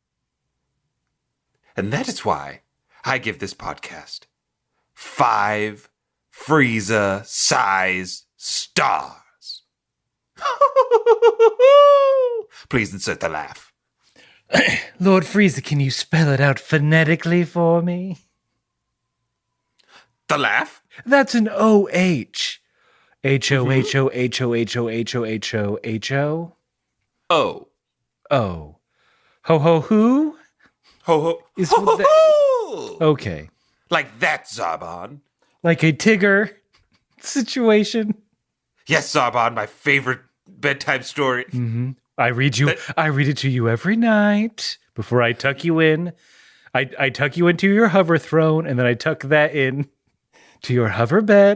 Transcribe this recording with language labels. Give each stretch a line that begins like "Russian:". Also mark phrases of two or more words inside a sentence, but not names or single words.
English: And that is why I give this podcast 5 Frieza-size stars. Please insert the laugh. Lord Frieza, can you spell it out phonetically for me? The laugh? That's an O-H. H-O-H-O-H-O-H-O-H-O-H-O-H-O. Oh. Oh. Ho-ho who? Ho-ho. Is Ho-ho-ho! that... Okay. Like that, Zarbon. Like a Tigger situation. Yes, Zarbon, my favorite bedtime story. Mm-hmm. I read it to you every night before I tuck you in. I tuck you into your hover throne, and then I tuck that in to your hover bed.